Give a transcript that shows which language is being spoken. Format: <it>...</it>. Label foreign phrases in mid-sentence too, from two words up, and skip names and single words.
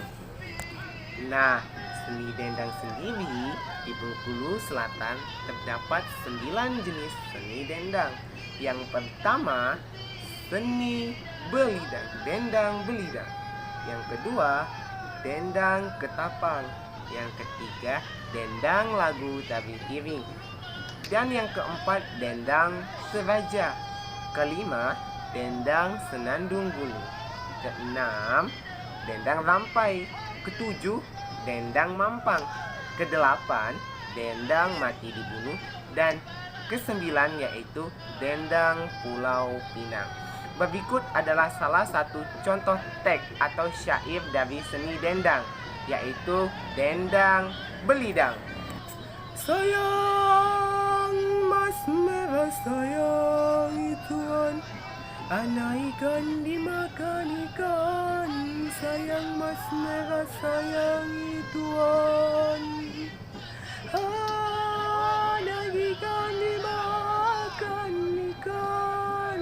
<id>Nah, seni dendang sendiri di Bengkulu Selatan terdapat 9 jenis seni dendang. Yang pertama, seni belidang, dendang belidang. Yang kedua, dendang ketapang. Yang ketiga, dendang lagu tari piring. Dan yang keempat, dendang seraja. Kelima, dendang senandung bulu. Keenam, dendang rampai. Ketujuh, dendang mampang. Kedelapan, dendang mati dibunuh. Dan kesembilan yaitu dendang Pulau Pinang. Berikut adalah salah satu contoh teks atau syair dari seni dendang, yaitu dendang belidang. Sayang mas merah, sayang tuan, anak ikan dimakan ikan. Sayang mas merah, sayang tuan, anak ikan dimakan ikan.</id>